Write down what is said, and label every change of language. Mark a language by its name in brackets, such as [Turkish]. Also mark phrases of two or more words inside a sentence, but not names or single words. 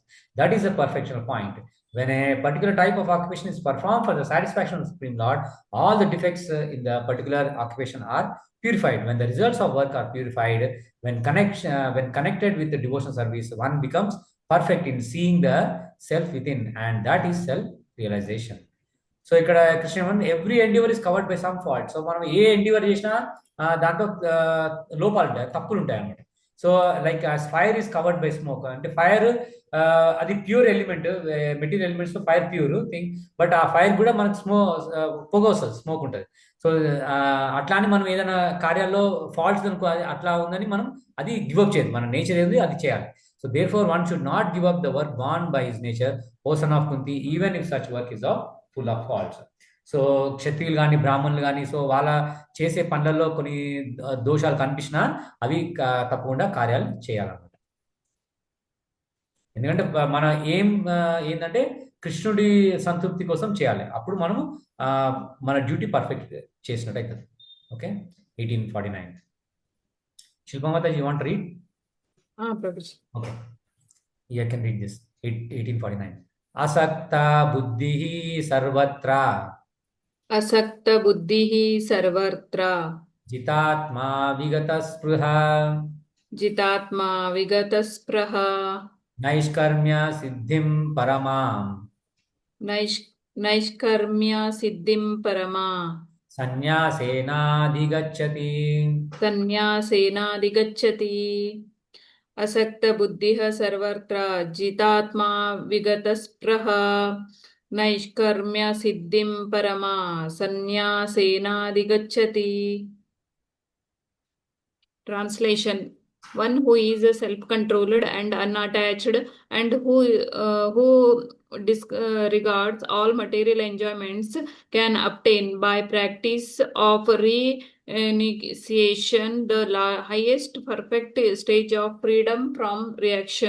[English] That is a perfectional point. When a particular type of occupation is performed for the satisfaction of the Supreme Lord, all the defects in the particular occupation are purified. When the results of work are purified, when connected with the devotional service, one becomes perfect in seeing the self within, and that is self-realization. so ఇక్కడ Krishna every endeavor is covered by some fault. [Telugu] సో మనం ఏ ఎండివర్ చేసినా దాంట్లో లోపాలు ఉంటాయి, తప్పులు ఉంటాయి అన్నమాట. [English] so like fire is covered by smoke అంటే fire అది pure element, material elements fire pure thing, but ఆ fire [Telugu] కూడా మనకు పొగ వస్తుంది, స్మోక్ ఉంటుంది. సో అట్లానే మనం ఏదైనా కార్యాల్లో ఫాల్ట్స్ అనుకో అట్లా ఉందని మనం అది గివప్ చేయదు, మన నేచర్ ఏది అది చేయాలి. [English] so therefore one should not give up the work born by his nature, O son of Kunti, even if such work is of full of faults. [Telugu] సో క్షత్రియులు కానీ బ్రాహ్మణులు కానీ సో వాళ్ళ చేసే పనులలో కొన్ని దోషాలు కనిపించినా అవి తప్పకుండా కార్యాలు చేయాలన్నమాట. ఎందుకంటే మన ఏంటంటే కృష్ణుడి సంతృప్తి కోసం చేయాలి, అప్పుడు మనము మన [English] duty perfect [Telugu] చేసినట్టు అవుతుంది. [English] okay, 1849. Shilpamata, you want to read? ప్రభుజీ. Okay, you can read this. 1849. [Sanskrit] असक्त बुद्धिः सर्वत्र. అసక్త బుద్ధిః సర్వత్రా. जितात्मा विगत स्पृह. జితాత్మా విగత స్పృహ. नैष्कर्म्य सिद्धिं परमम्. నైష్ నైష్కర్మ్య సిద్ధిం పరమా సన్యాసేనాధిగచ్చతి. సన్యాసేనాధిగచ్చతి. అసక్తబుద్ధిః సర్వత్ర జితాత్మా విగతస్పృహ నైష్కర్మ్య సిద్ధిం పరమా సన్యాసేనాధిగచ్చతి. [English] Translation: one who is self-controlled and unattached, and who disregards all material enjoyments, can obtain by practice of renunciation the highest perfect stage of freedom from reaction.